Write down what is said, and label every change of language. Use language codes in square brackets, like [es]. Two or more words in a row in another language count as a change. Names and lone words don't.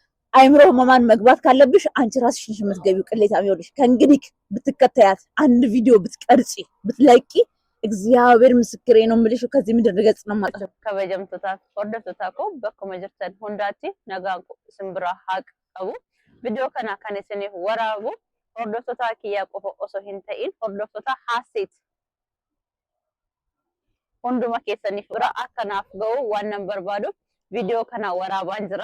[am] አይምሮ ህመማን መግባት ካለብሽ አንቺ ራስሽ ነሽ የምትገቢው። ቅሌታም ይኸውልሽ፣ ከእንግዲህ ብትከታያት አንድ ቪዲዮ ብትቀርጪ ብትለቂ እግዚአብሔር ምስክሬ ነው የምልሽ ከዚህ ምድር ገጽ ነው ማለት ነው። [om] kabajamtoota hordoftoota koo bakkuma jirtan hundaatti nagaan simbira haa qabu. Viidiyoo kana kan isiniif waraabu hordoftoota kiyyaa qofa osoo hin ta'in hordoftoota Haaseet hunduma keessaniif bira akkanaaf ga'u waan nan barbaaduuf viidiyoo kana waraabaan jira.